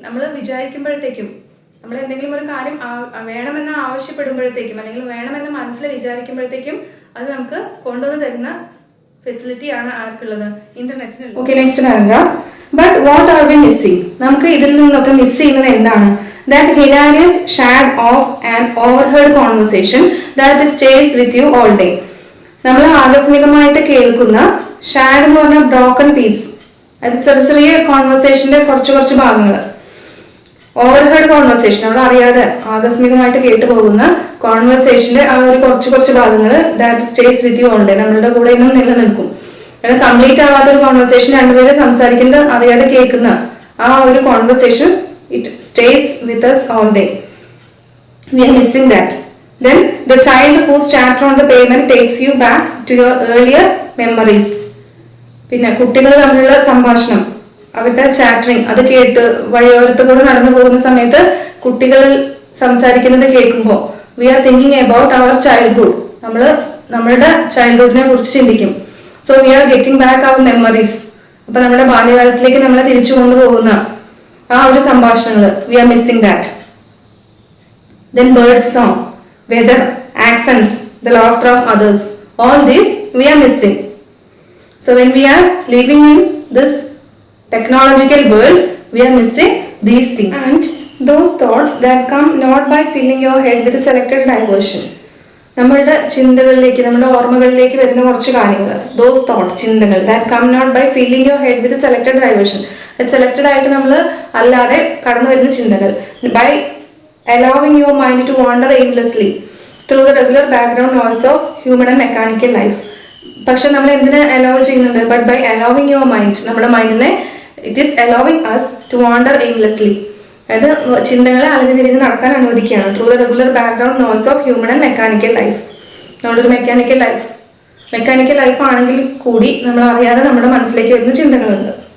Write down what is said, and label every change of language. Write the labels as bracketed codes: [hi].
[ml] നമ്മൾ വിചാരിക്കുമ്പോഴത്തേക്കും, നമ്മൾ എന്തെങ്കിലും ഒരു കാര്യം വേണമെന്ന് ആവശ്യപ്പെടുമ്പോഴത്തേക്കും അല്ലെങ്കിൽ വേണമെന്ന് മനസ്സിൽ വിചാരിക്കുമ്പോഴത്തേക്കും അത് നമുക്ക് കൊണ്ടുവന്ന് തരുന്ന ഫെസിലിറ്റിയാണ് ആർക്കുള്ളത്? ഇന്റർനെറ്റിന്. [en] Okay, next paragraph. But what are we missing? [ml] നമുക്ക് ഇതിൽ നിന്നൊക്കെ മിസ് ചെയ്യുന്നത് എന്താണ്? [en] That hilarious shad of an overheard conversation that stays with you all day. [ml] നമ്മൾ ആകസ്മികമായിട്ട് കേൾക്കുന്ന, ഷാഡ് എന്ന് പറഞ്ഞ ബ്രോക്കൺ പീസ്, അത് ചെറിയ ചെറിയ കോൺവെർസേഷന്റെ കുറച്ച് ഭാഗങ്ങൾ, ഓവർഹെഡ് കോൺവെർസേഷൻ, നമ്മൾ അറിയാതെ ആകസ്മികമായിട്ട് കേട്ടു പോകുന്ന കോൺവെർസേഷന്റെ ആ ഒരു കുറച്ച് ഭാഗങ്ങൾ [en] that stays with you all day, [ml] നമ്മളുടെ കൂടെ ഇന്നും നിലനിൽക്കും. എന്നാൽ കംപ്ലീറ്റ് ആവാത്ത ഒരു കോൺവെർസേഷൻ, രണ്ടുപേരും സംസാരിക്കുന്നത് അറിയാതെ കേൾക്കുന്ന ആ ഒരു conversation, [en] It stays with us all day. We are missing that. Then the child whose chatter on the pavement takes you back to your earlier memories. [ml] പിന്നെ കുട്ടികൾ തമ്മിലുള്ള സംഭാഷണം, അവരുടെ ചാറ്ററിങ്, അത് കേട്ട് വഴിയോരത്ത് കൂടെ നടന്നു പോകുന്ന സമയത്ത് കുട്ടികൾ സംസാരിക്കുന്നത് കേൾക്കുമ്പോൾ [en] we are thinking about our childhood, [ml] നമ്മളുടെ ചൈൽഡ്ഹുഡിനെ കുറിച്ച് ചിന്തിക്കും. [en] So we are getting back our memories. [ml] അപ്പൊ നമ്മുടെ ബാല്യകാലത്തിലേക്ക് നമ്മളെ തിരിച്ചു കൊണ്ടുപോകുന്ന ആ ഒരു സംഭാഷണങ്ങൾ, [en] We are missing that. Then bird song, weather, accents, the laughter of others, all these we are missing. So when we are living in this technological world, we are missing these things. And those thoughts that come not by filling your head with a selected diversion. [ml] നമ്മളുടെ ചിന്തകളിലേക്ക്, നമ്മുടെ ഓർമ്മകളിലേക്ക് വരുന്ന കുറച്ച് കാര്യങ്ങൾ, [en] Those thought, ചിന്തകൾ, that come not by filling your head with selected diversion. [ml] Selected ആയിട്ട് നമ്മൾ അല്ലാതെ കടന്നു വരുന്ന ചിന്തകൾ, [en] By allowing your mind to wander aimlessly through the regular background noise of human and mechanical life. [ml] പക്ഷെ നമ്മൾ എന്തിനെ അലോ ചെയ്യുന്നുണ്ട്? [en] but by allowing your mind, [ml] നമ്മുടെ മൈൻഡിനെ [en] it is allowing us to wander aimlessly, [ml] അതായത് ചിന്തകളെ അലഞ്ഞു തിരിഞ്ഞ് നടക്കാൻ അനുവദിക്കുകയാണ്. [en] Through the regular background noise of human and mechanical life. [ml] നമ്മുടെ ഒരു മെക്കാനിക്കൽ ലൈഫ് ആണെങ്കിൽ കൂടി നമ്മൾ അറിയാതെ നമ്മുടെ മനസ്സിലേക്ക് വരുന്ന ചിന്തകളുണ്ട്.